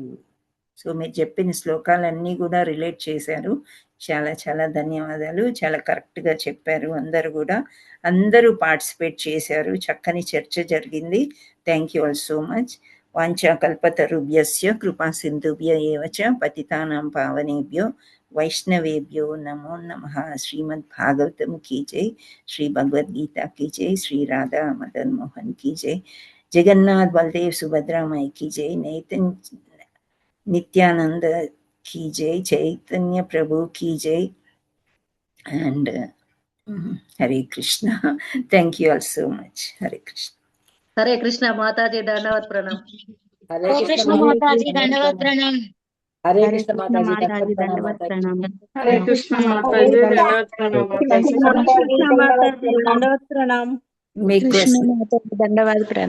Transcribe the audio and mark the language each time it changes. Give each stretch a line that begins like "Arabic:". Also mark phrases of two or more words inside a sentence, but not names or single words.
Telugu: సో మీరు చెప్పిన శ్లోకాలన్నీ కూడా రిలేట్ చేశారు. చాలా చాలా ధన్యవాదాలు. చాలా కరెక్ట్గా చెప్పారు. అందరూ పార్టిసిపేట్ చేశారు. చక్కని చర్చ జరిగింది.
English: Thank you all so much.
Sanskrit: వాంఛాకల్పతరుభ్యస్య కృపా సింధుభ్య ఏవ చ పతితానాం పావనేభ్యో వైష్ణవేభ్యో నమో నమః.
Hindi: శ్రీమద్ భాగవతం की जय, श्री भगवद गीता की जय, श्री राधा मदन मोहन की जय, जगन्नाथ बलदेव सुभद्रा माई की जय, नित्यानंद की जय, चैतन्य प्रभु की जय,
English: and Hare Krishna. Thank you all so much. Hare Krishna.
Telugu: హరే కృష్ణ మాతాజీ, దండవత్ ప్రణామ్. హరే కృష్ణ మాతాజీ, దండవత్ ప్రణామ్. హరే కృష్ణ మాతాజీ, దండవత్ ప్రణామ్. హరే కృష్ణ మాతాజీ, దండవత్ ప్రణామ్. కృష్ణ మాతాజీ దండవత్ ప్రణామ్. Make కృష్ణ మాతాజీ దండవాది ప్రణామం.